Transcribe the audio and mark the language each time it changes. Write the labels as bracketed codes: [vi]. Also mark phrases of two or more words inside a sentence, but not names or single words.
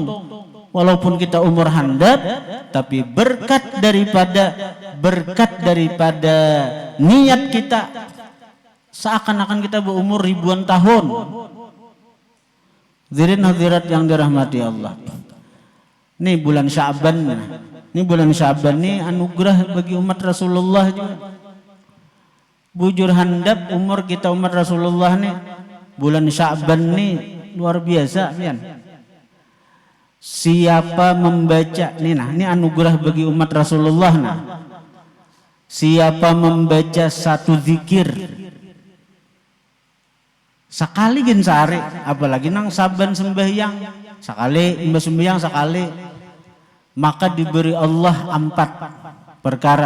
[id] Walaupun kita umur handap, tapi berkat daripada niat kita, seakan-akan kita berumur ribuan tahun. Hadirin hadirat yang dirahmati Allah. Ini bulan Sya'ban. Ini bulan Sya'ban ini anugerah bagi umat Rasulullah juga. [bjn] Bujur handap umur kita umat Rasulullah nih bulan Sya'ban nih luar biasa, pian. [id] Siapa membaca ini anugerah bagi umat Rasulullah siapa membaca satu zikir sekali gen sehari, apalagi nang saban sembahyang sekali, imbas sembahyang sekali, maka diberi Allah 4 perkara.